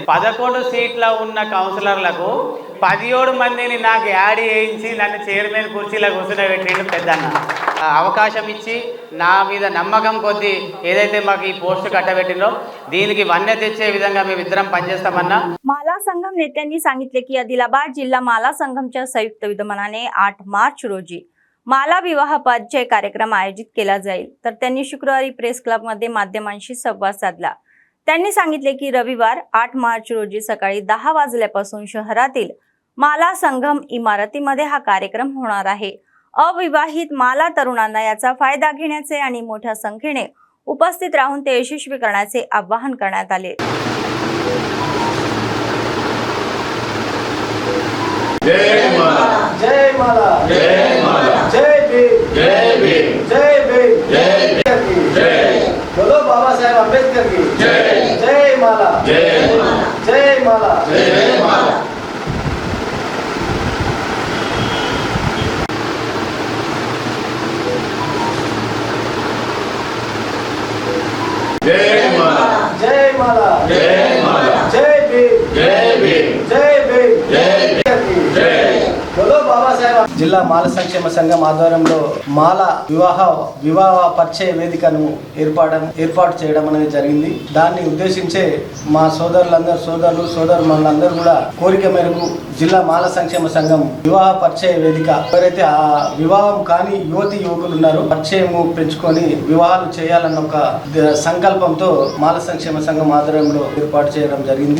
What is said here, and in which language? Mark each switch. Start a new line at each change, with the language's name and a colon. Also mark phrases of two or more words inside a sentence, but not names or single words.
Telugu: 11 సీట్ల ఉన్న కౌన్సిలర్లకు 17 మందిని నాకు యాడ్ చేయించి నన్ను చైర్మన్ కుర్చీలో కూర్చోబెట్టిండు పెద్దన్న. అవకాశం ఇచ్చి నా మీద నమ్మకం కొద్దీ ఏదైతే మాకు ఈ పోస్ట్ कटबेटिंडो దీనికి వన్నె తెచ్చే विधंगा మేమిద్దరం పనిచేస్తామన్నా.
Marathi: माला संघम नेत्यांनी सांगितले की आदिलाबाद जिल्हा माला संघमच्या संयुक्त विद्यमानाने 8 मार्च रोजी माला विवाह परिचय कार्यक्रम आयोजित केला जाईल. तर त्यांनी शुक्रवारी प्रेस क्लब मध्ये माध्यमांशी संवाद साधला. त्यांनी सांगितले की रविवार 8 मार्च रोजी सकाळी 10 वाजल्यापासून शहरातील माला संगम इमारतीमध्ये हा कार्यक्रम होणार आहे. अविवाहित माला तरुणांना याचा फायदा घेण्याचे आणि मोठ्या संख्येने उपस्थित राहून ते यशस्वी करण्याचे आवाहन करण्यात आले.
Hindi: जय माला, जय माला, जय माला, जय भीम, जय भीम, जय भीम, जय भीम, जय बोलो बाबा साहेब अम्बेडकर की जय. जय माला, जय माला, जय माला, जय माला. जय माला, जय माला, जय माला, जय भीम, जय भीम, जय भीम, जय जय बोलो बाबा साहेब.
Telugu: జిల్లా మాల సంక్షేమ సంఘం ఆధ్వర్యంలో మాల వివాహ పరిచయ వేదికను ఏర్పాటు చేయడం అనేది జరిగింది. దాన్ని ఉద్దేశించే మా సోదరులందరూ కూడా కోరిక మేరకు జిల్లా మాల సంక్షేమ సంఘం వివాహ పరిచయ వేదిక ఎవరైతే ఆ వివాహం కాని యువకులు ఉన్నారో పరిచయం పెంచుకొని వివాహాలు చేయాలన్న ఒక సంకల్పంతో మాల సంక్షేమ సంఘం ఆధ్వర్యంలో ఏర్పాటు చేయడం జరిగింది.